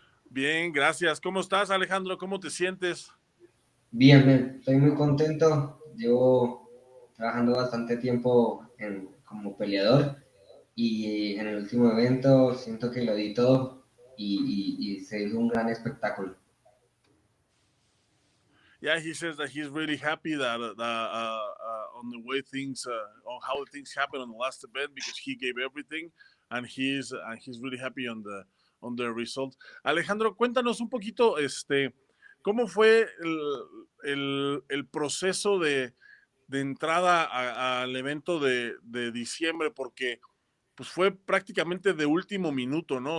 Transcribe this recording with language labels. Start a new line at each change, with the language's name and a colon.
Spanish: Bien, gracias. ¿Cómo estás, Alejandro? ¿Cómo te sientes? Bien, bien, estoy muy contento. Llevo trabajando bastante tiempo como peleador y en el último evento siento que lo di todo y se hizo un gran espectáculo.
English: Yeah, he says that he's really happy that on the way on how things happened on the last event because he gave everything, and he's really happy on the result.
Spanish: Alejandro, cuéntanos un poquito, cómo fue el proceso de entrada al evento de diciembre, porque pues fue prácticamente de último minuto, ¿no?